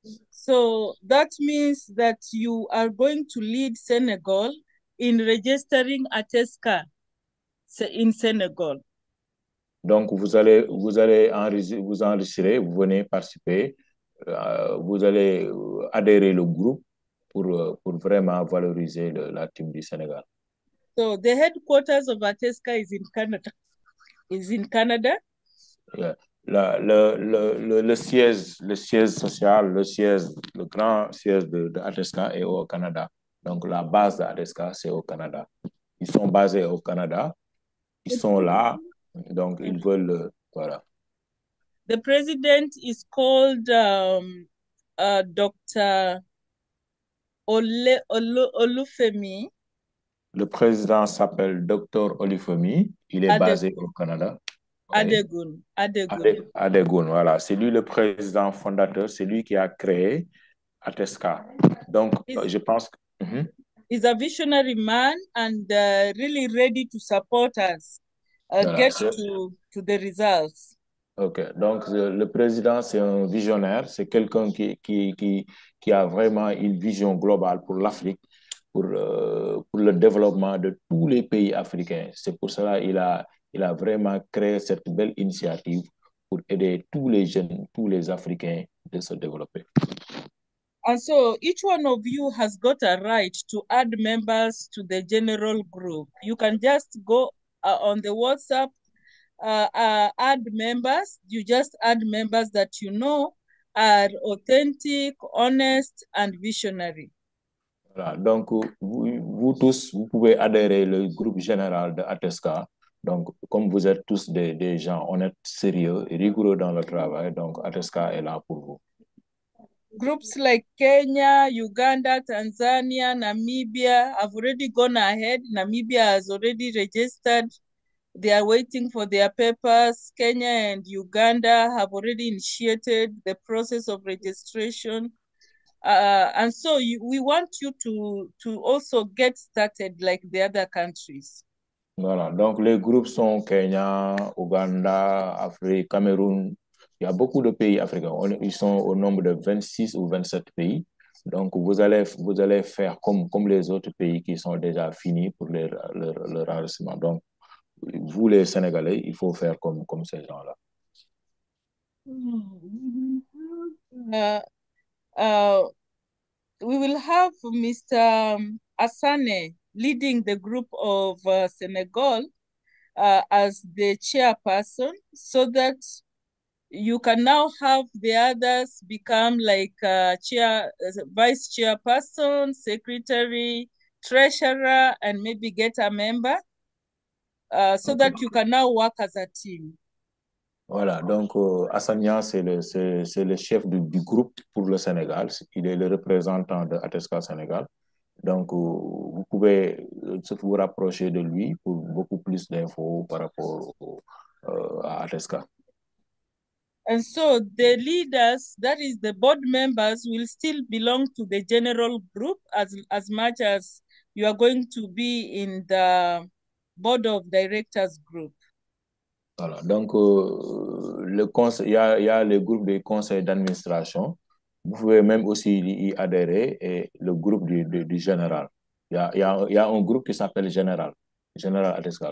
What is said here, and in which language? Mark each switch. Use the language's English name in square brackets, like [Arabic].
[English] So that means that you are going to lead Senegal in registering Ateska in Senegal. [French] Donc, vous allez vous enregistrer, vous venez participer, vous allez adhérer le groupe pour vraiment valoriser la team du Sénégal. [English] So the headquarters of Ateska is in Canada. Yeah. [French] Le siège social, le grand siège de Ateska est au Canada. Donc, la base d'Ateska, c'est au Canada. Ils sont basés au Canada. Ils sont là. Donc, ils veulent, voilà. [English] The president is called Dr. Olufemi. [French] Le président s'appelle Dr. Olufemi. Il est basé au Canada. Adegun. Adegun, voilà. C'est lui le président fondateur. C'est lui qui a créé Ateska. Donc, je pense que... [English] He's a visionary man and really ready to support us get to the results. OK. [French] Donc, le président, c'est un visionnaire. C'est quelqu'un qui a vraiment une vision globale pour l'Afrique, pour le développement de tous les pays africains. C'est pour cela qu'il a vraiment créé cette belle initiative pour aider tous les jeunes, tous les Africains de se développer. [English] And so each one of you has got a right to add members to the general group. You can just go on the WhatsApp, add members. You just add members that you know are authentic, honest, and visionary. [French] Voilà. Donc, vous tous, vous pouvez adhérer au groupe général de Ateska. Donc, comme vous êtes tous des gens honnêtes, sérieux et rigoureux dans le travail, donc Ateska est là pour vous. [English] Groups like Kenya, Uganda, Tanzania, Namibia have already gone ahead. Namibia has already registered. They are waiting for their papers. Kenya and Uganda have already initiated the process of registration. And so we want you to also get started like the other countries. [French] Voilà, donc les groupes sont Kenya, Ouganda, Afrique, Cameroun, Il y a beaucoup de pays africains. Ils sont au nombre de 26 ou 27 pays. Donc, vous allez faire comme les autres pays qui sont déjà finis pour leur enregistrement. Donc, vous, les Sénégalais, il faut faire comme ces gens-là. [English] Uh, uh, we will have Mr. Asane leading the group of Senegal as the chairperson, so that you can now have the others become like vice chairperson, secretary, treasurer, and maybe get a member, so Okay. that you can now work as a team. [French] Voilà, donc Assania, c'est le chef du groupe pour le Sénégal. Il est le représentant de Atesca Sénégal. Donc, vous pouvez vous rapprocher de lui pour beaucoup plus d'infos par rapport à Atesca. [English] And so the leaders, that is the board members, will still belong to the general group as much as you are going to be in the board of directors group. [French] Voilà, donc il y a le groupe des conseils d'administration. Vous pouvez même aussi y adhérer et le groupe du général. Il y a un groupe qui s'appelle Général Atesca.